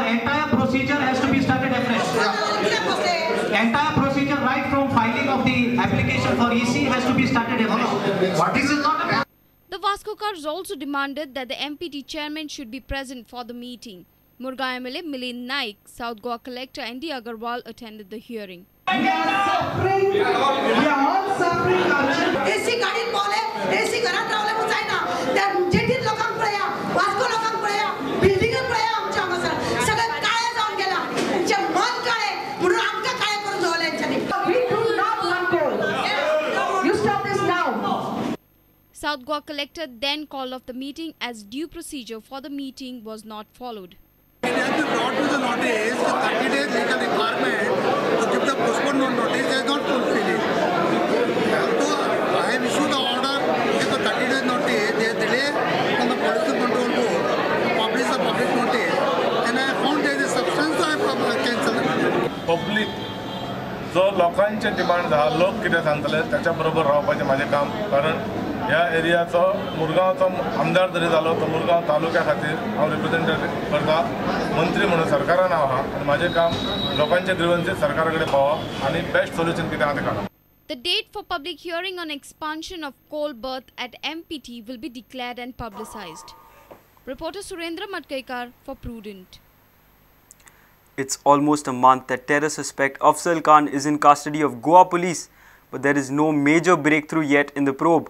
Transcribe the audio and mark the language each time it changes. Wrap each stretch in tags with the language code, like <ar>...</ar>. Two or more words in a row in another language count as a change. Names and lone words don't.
<en>entire procedure has to be started afresh. Entire procedure right from filing of the application for EC has to be started afresh. What is it not? The Vasco Cars also demanded that the MPT chairman should be present for the meeting. Murga MLA Milind Naik, South Goa Collector ND Agarwal attended the hearing. We are suffering. We are all suffering.</en> <kok>AC गाड़ी बोले, AC घरात रावले मुचायना. त्या जेटीत लोकांक पळया, वास्को लोकांक पळया, बिल्डिंग पळया आमच्या हांगासर. सगळे काळे जावन गेला. जे मन काळे, म्हणून आमकां काळे करून दवरले तेंच्यांनी.</kok> <en>We do not want coal. You stop this now. South Goa Collector then called off the meeting as due procedure for the meeting was not followed. It has been brought to the notice the 30 days legal requirement to give the postponement notice. They are not fulfilling. So I have issued the order to give the 30 days notice. They are delay from the Pollution Control Board to publish the public notice. And I found there is substance, so I have cancelled.</en> <kok>Public जो लोकांचे डिमांड आहा, लोक कितें सांगतले त्याच्या बरोबर रावपाचें म्हाजें काम. कारण ह्या एरियाचो मुरगांवचो आमदार जरी जालो तो मुरगांव तालुक्या खातीर हांव रिप्रेझेंटेटिव्ह करता. मंत्री म्हणून सरकारान हांव आहा आनी म्हाजें काम लोकांचे ग्रीवन्सीस सरकारा कडेन पावप आनी</kok> <en>best solution</en> <kok>कितें आहा तें काडप.</kok> <en>The date for public hearing on expansion of coal berth at MPT will be declared and publicized. Reporter Surendra Matkaikar for Prudent. It's almost a month that terror suspect Afzal Khan is in custody of Goa police, but there is no major breakthrough yet in the probe.</en>